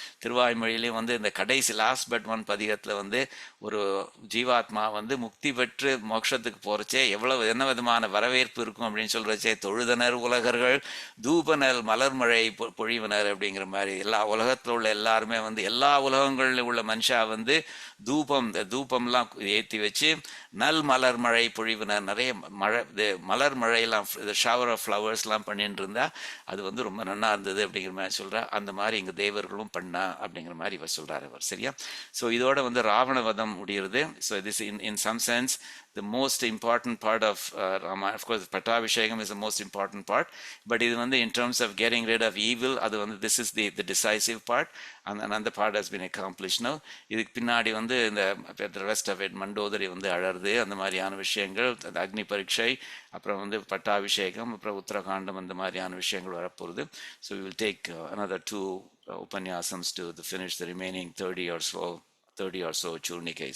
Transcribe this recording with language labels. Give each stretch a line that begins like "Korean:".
Tamil: திருவாய்மொழியிலையும் வந்து இந்த கடைசி லாஸ்ட் பட் ஒன் பதிகத்தில் வந்து ஒரு ஜீவாத்மா வந்து முக்தி பெற்று மோட்சத்துக்கு போகிறச்சே எவ்வளவு என்ன விதமான வரவேற்பு இருக்கும் அப்படின்னு சொல்கிறச்சே, தொழுதனர் உலகர்கள் தூபனர் மலர்மழை பொழிவனர் அப்படிங்கிற மாதிரி எல்லா உலகத்தில் உள்ள எல்லாருமே வந்து எல்லா உலகங்களில் உள்ள மனுஷா வந்து தூபம்லாம் ஏற்றி வச்சு நல் மலர் மழை பொழிவினர், நிறைய மலர் மழையெல்லாம் ஷவர் ஆஃப் ஃப்ளவர்ஸ்லாம் பண்ணிட்டு இருந்தா அது வந்து ரொம்ப நல்லா இருந்தது அப்படிங்கிற மாதிரி சொல்கிறா. அந்த மாதிரி இங்கே தேவர்களும் பண்ணா அப்படிங்கிற மாதிரி இவர் சொல்கிறார் அவர். சரியா, ஸோ இதோட வந்து ராவண வதம் முடிகிறது.
English: So this in some sense the most important part of Ramayana. Of course Pattabhishekam is the most important part, but
Tamil: இது வந்து
English: in terms of getting rid of evil,
Tamil: அது வந்து
English: this is the decisive part, and another part has been accomplished now.
Tamil: இதுக்கு பின்னாடி வந்து இந்த
English: rest of it
Tamil: Mandodari வந்து அழறது, அந்த மாதிரியான விஷயங்கள், அக்னி பரீட்சை, அப்புறம் வந்து பட்டாபிஷேகம், அப்புறம் உத்தரகாண்டம், அந்த மாதிரியான விஷயங்கள் வரப்போகுது.
English: So we will take another 2 upanyasams to finish the remaining 30 or so Churnikai.